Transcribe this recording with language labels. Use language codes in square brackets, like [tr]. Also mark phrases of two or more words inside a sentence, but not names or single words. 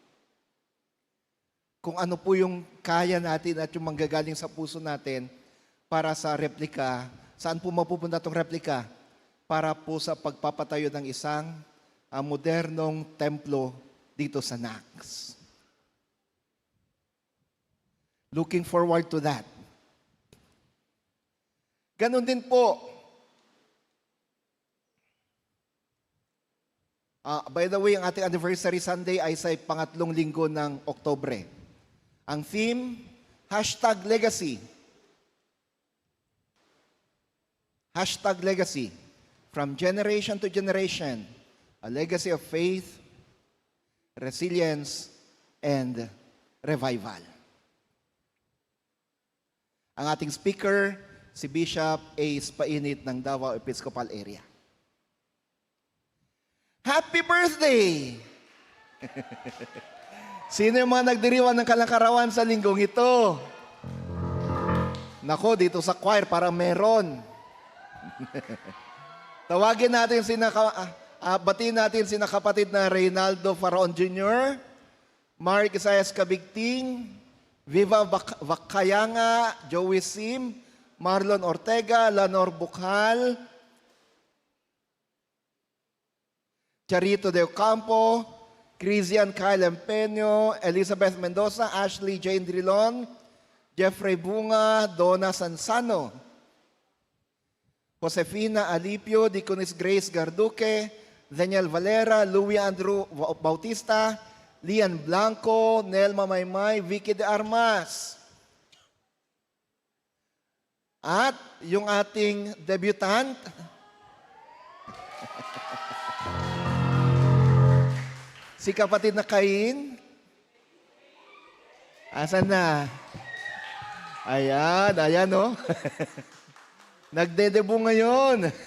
[tl] Kung ano po yung kaya natin at yung manggagaling sa puso natin para sa replika. Saan po mapupunta itong replika? Para po sa pagpapatayo ng isang modernong templo dito sa NACS. [en] Looking forward to that. [tl] Ganon din po. [en] By the way, [tl] ang ating [en] anniversary Sunday [tl] ay sa pangatlong linggo ng Oktubre. Ang theme, #Legacy. #Legacy. [en] From generation to generation, a legacy of faith, resilience, and revival. [tl] Ang ating speaker, si Bishop Ace Painit ng Davao Episcopal Area. [en] Happy birthday! [tl] Sino yung mga nagdiriwan ng kalangkarawan sa linggong ito? Nako, dito sa choir, parang meron. Tawagin natin batiin natin sina kapatid na Reynaldo Faraon Jr., Mark Isayas Kabigting, Viva Vakayanga, Joey Sim, Marlon Ortega, Lanor Bukhal, Charito De Ocampo, Christian Kyle Empeño, Elizabeth Mendoza, Ashley Jane Drilon, Jeffrey Bunga, Donna Sansano, Josefina Alipio, Diconis Grace Garduque, Daniel Valera, Louis Andrew Bautista, Lian Blanco, Nelma Maymay, Vicky de Armas. At yung ating debutant, si kapatid na Cain, Asan na? Ayan, ayan, no? Nagdedebo ngayon.